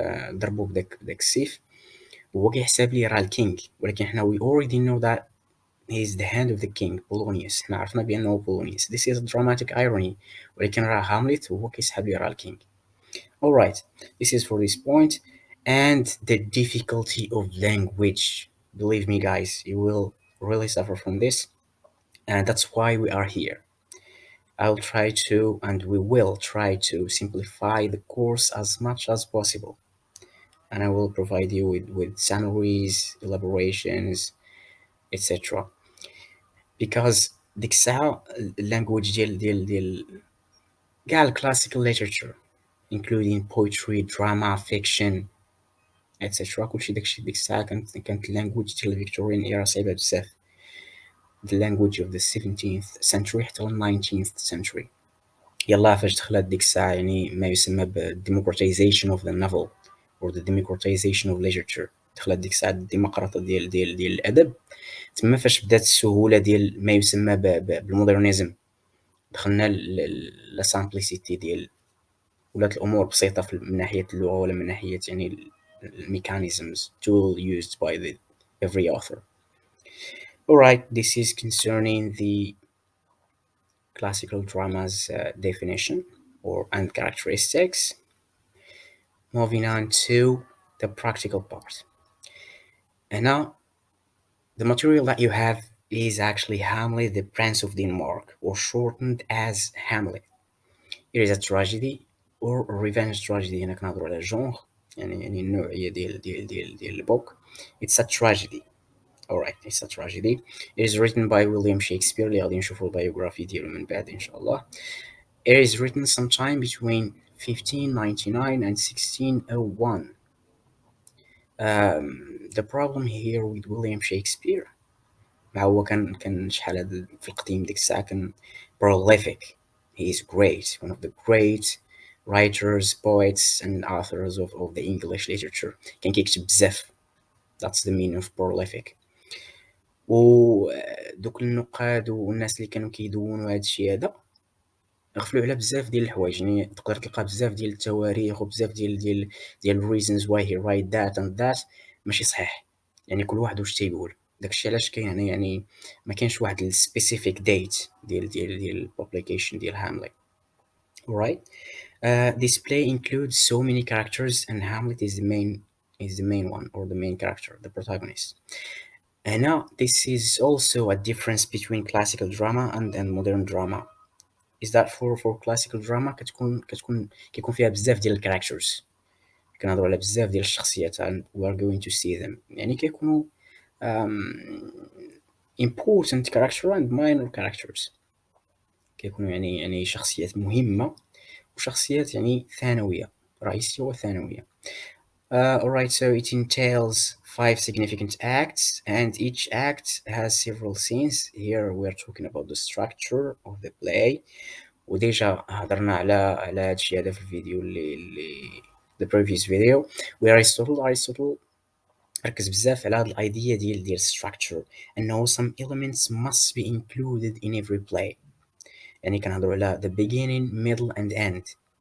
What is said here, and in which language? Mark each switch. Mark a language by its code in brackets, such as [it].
[ar] ضربو بداك السيف وهو كيحسب ليه راه الكينج، ولكن حنا [en] we already know that he is the hand of the king Polonius. [ar] حنا عرفنا بأنه Polonius. [en] this is a dramatic irony، [ar] ولكن راه هامليت وهو كيسحب ليه راه الكينج. [en] alright, this is for this point. And the difficulty of language, believe me guys, you will really suffer from this, and that's why we are here. I'll try to, and we will try to simplify the course as much as possible, and I will provide you with summaries, elaborations, etc. because [ar] ديك الساعة [en] language [ar] ديال كاع [en] classical literature including poetry, drama, fiction, etc. [ar] كلشي داكشي ديك الساعة كانت language ديال [en] Victorian era [ar] صعيبة بزاف. [en] the language of the 17th century حتى ال 19th century. [ar] يلاه فاش دخلت ديك الساعة يعني ما يسمى ب [en] democratization of the novel or the democratization of literature. [ar] دخلت ديك الساعة الديمقراطية ديال الأدب، تما فاش بدات السهولة ديال ما يسمى بالمودرنيزم. دخلنا لا سامبليسيتي ديال ولات الأمور بسيطة من ناحية اللغة ولا من ناحية يعني [en] mechanisms tool used by the every author. Alright, this is concerning the classical drama's definition and characteristics. Moving on to the practical part. And now, the material that you have is actually Hamlet, the Prince of Denmark, or shortened as Hamlet. It is a tragedy or revenge tragedy. [ar] هنا كنهضروا على genre، يعني النوعية ديال البوك. [en] It's a tragedy. Alright, it's a tragedy. It is written by William Shakespeare. [ar] اللي غادي نشوفوا البيوغرافي ديالو من بعد إن شاء الله. [en] It is written sometime between 1599 and 1601. The problem here with William Shakespeare مع هو كان شحال هذا في القديم ديك الساعة كان prolific. He is great, one of the great writers, poets and authors of the English literature. [ar] كان كيكتب بزاف. [en] That's the meaning of prolific. [ar] ودوك النقاد والناس اللي كانوا كيدونوا هذا الشيء هذا غفلوا على بزاف ديال الحوايج، يعني تقدر تلقى بزاف ديال التواريخ وبزاف ديال [en] reasons why he write that and that [ar] ماشي صحيح، يعني كل واحد واش تيقول. داكشي علاش كاين هنا يعني ما كاينش واحد specific date ديال publication ديال Hamlet. [en] Alright, this play includes so many characters and Hamlet is the main one or the main character, the protagonist. And now this is also a difference between classical drama and modern drama. Is that for classical drama [ar] كيكون فيها بزاف ديال الكاركترز، كنهضروا على بزاف ديال الشخصيات [en] and we are going to see them. [ar] يعني كيكونوا [en] important character and minor characters، [ar] كيكونوا يعني شخصيات مهمة وشخصيات يعني ثانوية، رئيسية وثانوية. [en] Alright, so it entails 5 significant acts and each act has several scenes. Here we are talking about the structure of the play. [ar] وديجا هضرنا على هادشي هذا في الفيديو اللي [en] the previous video [ar] where Aristotle ركز بزاف على هاد الايديا ديال structure انه [en] some elements must be included in every play. يعني كنهضروا على the beginning, middle and end.